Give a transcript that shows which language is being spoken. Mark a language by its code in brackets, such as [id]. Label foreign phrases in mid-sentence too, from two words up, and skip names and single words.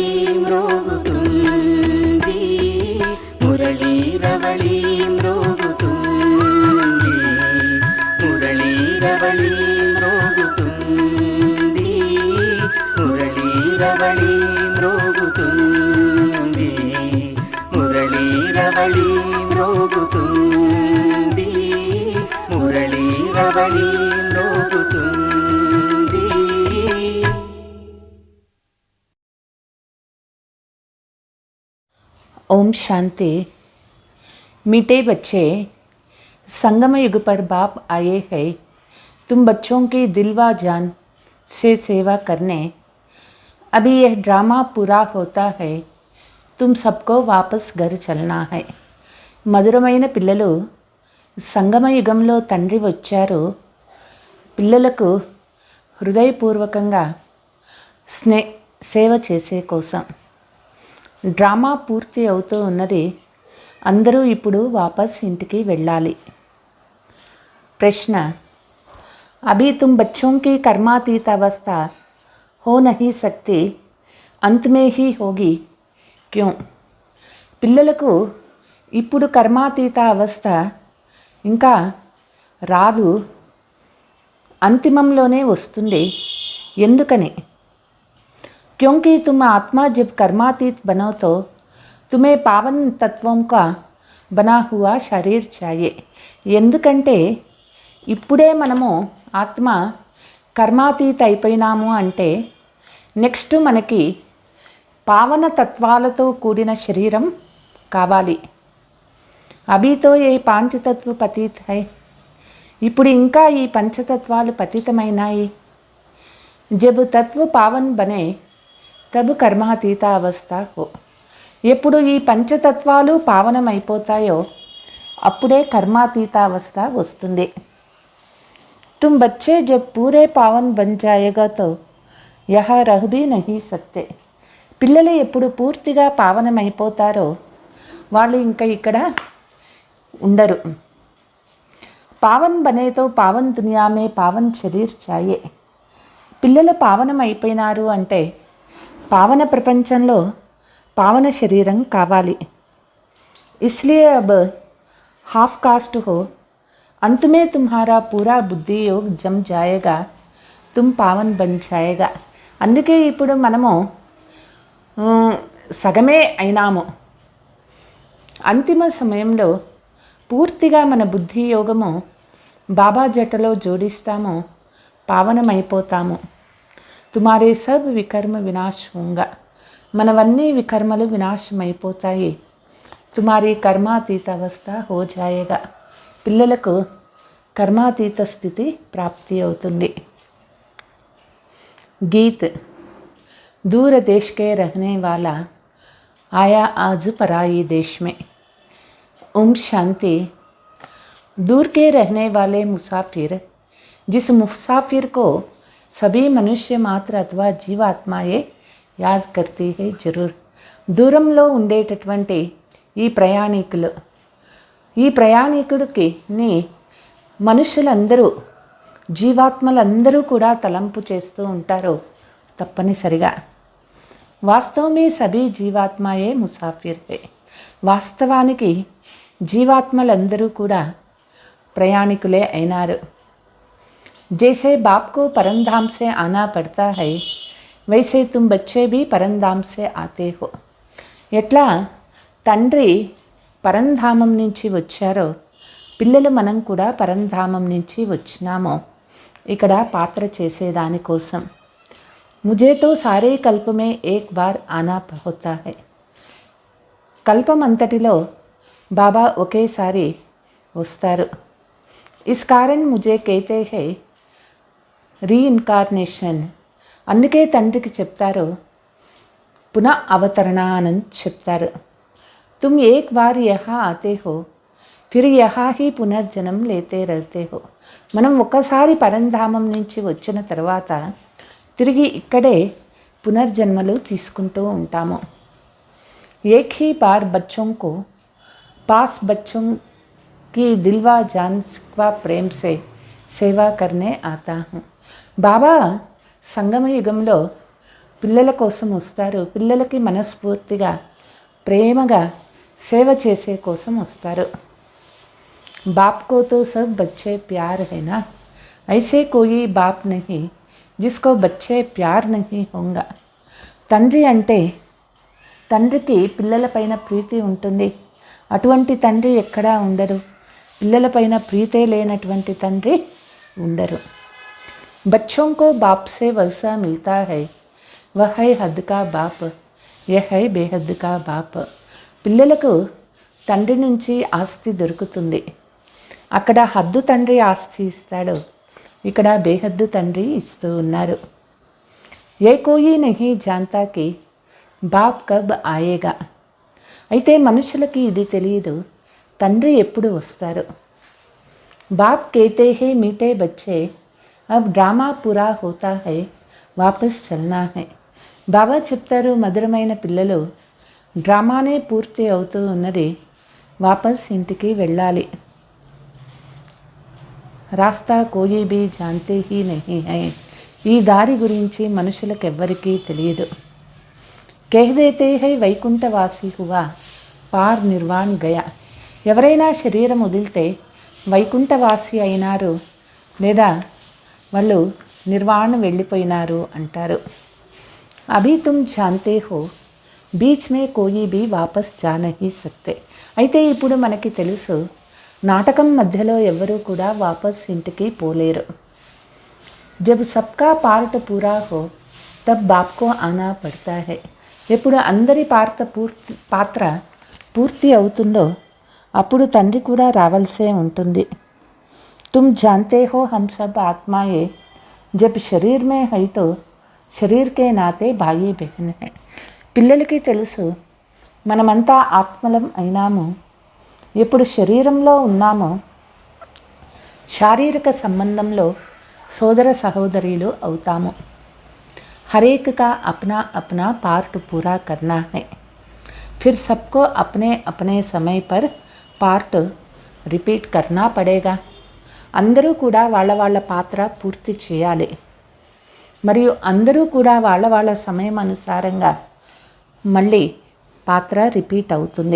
[te] మ్రోగుతుంది మురళీ రవళీ మ్రోగుతుంది మురళీ రవళీ మ్రోగుతుంది మురళీ రవళీ మ్రోగుతుంది మురళీ రవళీ మ్రోగుతుంది మురళీ రవళీ మ్రోగుతుంది [hi] ओम शांति। मीठे बच्चे, संगम युग पर बाप आए हैं तुम बच्चों की दिल व जान से सेवा करने। अभी यह ड्रामा पूरा होता है, तुम सबको वापस घर चलना है। [te] మధురమైన పిల్లలు, సంగమ యుగంలో తండ్రి వచ్చారు పిల్లలకు హృదయపూర్వకంగా సేవ చేసే కోసం. డ్రామా పూర్తి అవుతూ ఉన్నది, అందరూ ఇప్పుడు వాపస్ ఇంటికి వెళ్ళాలి. [hi] ప్రశ్న, अभी तुम बच्चों की कर्मातीत अवस्था हो नहीं सकती, अंत में ही होगी, क्यों? [te] పిల్లలకు ఇప్పుడు కర్మాతీత అవస్థ ఇంకా రాదు, అంతిమంలోనే వస్తుంది. ఎందుకని? [hi] क्योंकि तुम आत्मा जब कर्मातीत बनो तो तुम्हें पावन तत्वों का बना हुआ शरीर चाहिए. [te] ఎందుకంటే ఇప్పుడే మనము ఆత్మ కర్మాతీత అయిపోయినాము అంటే నెక్స్ట్ మనకి పావన తత్వాలతో కూడిన శరీరం కావాలి. [hi] अभीतो ये पांचतत्व पतित है, [te] ఇప్పుడు ఇంకా ఈ పంచతత్వాలు పతితమైనాయి. [hi] जब तत्व पावन बने तब कर्मातीत अवस्था हो. [te] ఎప్పుడు ఈ పంచతత్వాలు పావనమైపోతాయో అప్పుడే కర్మాతీత అవస్థ వస్తుంది. [hi] तुम बच्चे जब पूरे पावन बन जाएगा तो यहाँ रह भी नहीं सकते. [te] పిల్లలు ఎప్పుడు పూర్తిగా పావనమైపోతారో వాళ్ళు ఇంకా ఇక్కడ ఉండరు. [hi] पावन बनेतो पावन दुनिया में पावन शरीर चाहिए. [te] పిల్లలు పావనమైపోయినారు అంటే పావన ప్రపంచంలో పావన శరీరం కావాలి. [hi] इसलिए अब हाफ कास्ट हो, अंत में तुम्हारा पूरा बुद्धि योग जम जाएगा, तुम पावन बन जाएगा. [te] అందుకే ఇప్పుడు మనము సగమే అయినాము. అంతిమ సమయంలో పూర్తిగా మన బుద్ధి యోగము బాబా జటలో జోడిస్తాము, పావనమైపోతాము. [hi] तुम्हारे सब विकर्म विनाश होगा. [te] మనవన్నీ వికర్మలు వినాశమైపోతాయి. [hi] तुम्हारी कर्मातीत अवस्था हो जाएगा. [te] పిల్లలకు కర్మాతీత స్థితి ప్రాప్తి అవుతుంది. [hi] गीत. दूर देश के रहने वाला आया आज पराई देश में. ओम शांति. दूर के रहने वाले मुसाफिर, जिस मुसाफिर को सभी मनुष्य मात्र अथवा जीवात्माएं याद करती है जरूर. [te] దూరంలో ఉండేటటువంటి ఈ ప్రయాణికుడికి మనుషులందరూ జీవాత్మలందరూ కూడా తలంపు చేస్తూ ఉంటారు తప్పనిసరిగా. [hi] वास्तव में सभी जीवात्माएं मुसाफिर है. [te] వాస్తవానికి జీవాత్మలందరూ కూడా ప్రయాణికులే అయినారు. [hi] जैसे बाप को परमधाम से आना पड़ता है वैसे तुम बच्चे भी परमधाम से आते हो. [te] ఎట్లా తండ్రి పరంధామం నుంచి వచ్చారో పిల్లలు మనం కూడా పరంధామం నుంచి వచ్చినాము ఇక్కడ పాత్ర చేసేదానికోసం. [hi] मुझे तो सारे कल्प में एक बार आना होता है. [te] కల్పం అంతటిలో బాబా ఒకేసారి వస్తారు. [hi] इस कारण मुझे कहते हैं రీఇన్కార్నేషన్. [te] అందుకే తండ్రికి చెప్తారు పునః అవతరణ అని చెప్తారు. [hi] तुम एक बार यहाँ आते हो फिर यहाँ ही పునర్జన్మ లేతే रहते हो. [te] మనం ఒక్కసారి పరంధామం నుంచి వచ్చిన తర్వాత తిరిగి ఇక్కడే పునర్జన్మలు తీసుకుంటూ ఉంటాము. [hi] एक ही बार बच्चों को पास बच्चों की दिलवा जान सिकवा प्रेम से సేవా करने आता हूँ. [te] బాబా సంగమ యుగంలో పిల్లల కోసం వస్తారు. పిల్లలకి మనస్ఫూర్తిగా ప్రేమగా సేవ చేసే కోసం వస్తారు. [hi] बाप को तो सब बच्चे प्यार है ना, ऐसे कोई बाप नहीं जिसको बच्चे प्यार नहीं होगा. [te] తండ్రి అంటే తండ్రికి పిల్లలపైన ప్రీతి ఉంటుంది. అటువంటి తండ్రి ఎక్కడా ఉండరు. పిల్లలపైన ప్రీతే లేనటువంటి తండ్రి ఉండరు. [hi] बच्चों को बाप से वैसा मिलता है वह है हद का बाप, यह है बेहद का बाप. [te] పిల్లలకు తండ్రి నుంచి ఆస్తి దొరుకుతుంది. అక్కడ హద్దు తండ్రి ఆస్తి ఇస్తాడు, ఇక్కడ బేహద్దు తండ్రి ఇస్తూ ఉన్నారు. [hi] ये कोई नहीं जानता कि बाप कब आएगा. [te] అయితే మనుషులకి ఇది తెలియదు, తండ్రి ఎప్పుడు వస్తారు. [hi] బాప్ कहते हैं मीठे बच्चे अब ड्रामा पूरा होता है वापस चलना है. [te] బాబా చెప్తారు మధురమైన పిల్లలు డ్రామానే పూర్తి అవుతూ ఉన్నది, వాపస్ ఇంటికి వెళ్ళాలి. [hi] रास्ता कोई भी जानते ही नहीं है. [te] ఈ దారి గురించి మనుషులకెవ్వరికీ తెలియదు. [hi] कह देते हैं वैकुंठवासी हुआ पार निर्वाण गया. [te] ఎవరైనా శరీరం వదిలితే వైకుంఠవాసి అయినారు లేదా వాళ్ళు నిర్వాణ వెళ్ళిపోయినారు అంటారు. [hi] अभी तुम जानते हो बीच में कोई भी वापस जा नहीं सकते. [te] అయితే ఇప్పుడు మనకి తెలుసు నాటకం మధ్యలో ఎవరూ కూడా వాపస్ ఇంటికి పోలేరు. [hi] जब सबका पार्ट पूरा हो तब बाप को आना पड़ता है. [te] ఎప్పుడు అందరి పాత్ర పూర్తి అవుతుందో అప్పుడు తండ్రి కూడా రావాల్సే ఉంటుంది. [hi] तुम जानते हो हम सब आत्माएं जब शरीर में है तो शरीर के नाते भाई बहन है. [te] పిల్లలకి తెలుసు మనమంతా ఆత్మలం అయినాము. ఎప్పుడు శరీరంలో ఉన్నామో శారీరక సంబంధంలో సోదర సహోదరులు అవుతాము. [hi] हर एक का अपना अपना पार्ट पूरा करना है. फिर सबको अपने अपने समय पर पार्ट रिपीट करना पड़ेगा. [te] అందరూ కూడా వాళ్ళ వాళ్ళ పాత్ర పూర్తి చేయాలి. మరియు అందరూ కూడా వాళ్ళ వాళ్ళ సమయం అనుసారంగా మళ్ళీ పాత్ర రిపీట్ అవుతుంది.